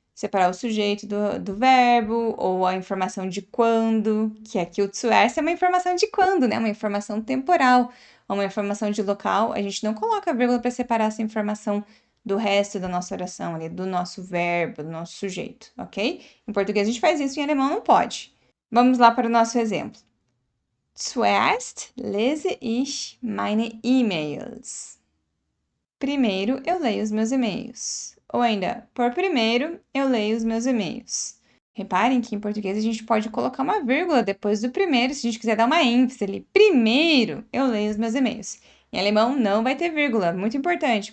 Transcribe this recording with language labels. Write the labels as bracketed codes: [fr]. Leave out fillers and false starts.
[pt] Separar o sujeito do verbo, ou a informação de quando, que aqui o zuerst é uma informação de quando, né? Uma informação temporal, uma informação de local. A gente não coloca vírgula para separar essa informação do resto da nossa oração, ali, do nosso verbo, do nosso sujeito, ok? Em português a gente faz isso, em alemão não pode. Vamos lá para o nosso exemplo. [de] Zuerst lese ich meine E-Mails. [pt] Primeiro eu leio os meus e-mails. Ou ainda, por primeiro eu leio os meus e-mails. Reparem que em português a gente pode colocar uma vírgula depois do primeiro, se a gente quiser dar uma ênfase ali. Primeiro eu leio os meus e-mails. Em alemão não vai ter vírgula, muito importante.